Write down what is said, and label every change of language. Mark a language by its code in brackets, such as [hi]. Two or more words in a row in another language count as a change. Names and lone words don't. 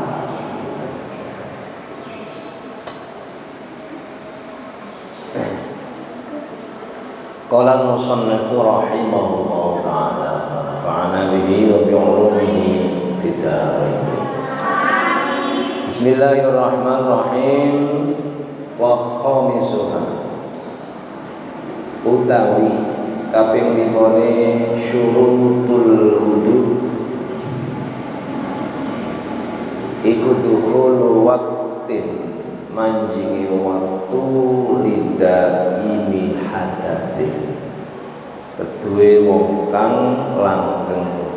[ar] قال المصنف رحمه الله تعالى ونفعنا به وبعلومه في الدارين. بسم الله الرحمن الرحيم. وخامسها [jv] utawi kaping 5 [ar] شروط الوضوء [jv] iku [ar] دخول وقت [jv] manjingi waktu [ar] لدائم حدث [jv] kedue wong kang langgeng